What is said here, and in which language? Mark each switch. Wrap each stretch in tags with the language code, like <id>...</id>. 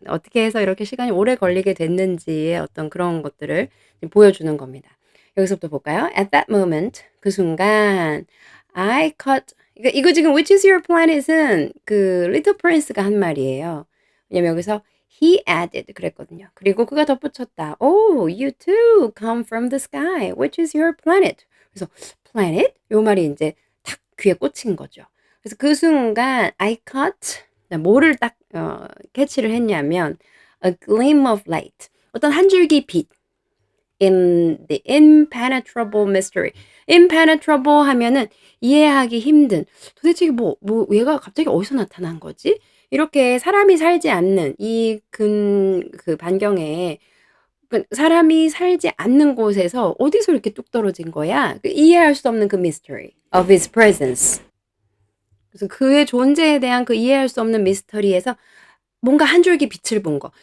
<ko>어떻게 해서 이렇게 시간이 오래 걸리게 됐는지의 어떤 그런 것들을 보여주는 겁니다. 여기서부터 볼까요?</ko> <en>At that moment,</en> <ko>그 순간</ko> <en>I caught</en> <ko>이거 지금</ko> <en>Which is your planet</en> <ko>은 그 리틀 프린스가 한 말이에요. 왜냐면 여기서</ko> <en>he added</en> <ko>그랬거든요. 그리고 그가 덧붙였다.</ko> <en>Oh, you too come from the sky. Which is your planet?</en> <ko>그래서</ko> <en>planet?</en> <ko>요 말이 인제 탁 귀에 꽂힌 거죠. 그래서 그 순간</ko> <en>I caught</en> <ko>뭐를 딱 캐치를 했냐면</ko> <en>a gleam of light.</en> <ko>어떤 한 줄기 빛.</ko> <en>in the impenetrable mystery.</en> <ko>impenetrable 하면은 이해하기 힘든. 도대체 이게 뭐 얘가 갑자기 어디서 나타난 거지? 이렇게 사람이 살지 않는 그 반경에 사람이 살지 않는 곳에서 어디서 이렇게 뚝 떨어진 거야? 이해할 수 없는 그</ko> <en>mystery of his presence.</en> <ko>그래서 그의 존재에 대한 그 이해할 수 없는 미스터리에서 뭔가 한 줄기 빛을 본 거.</ko>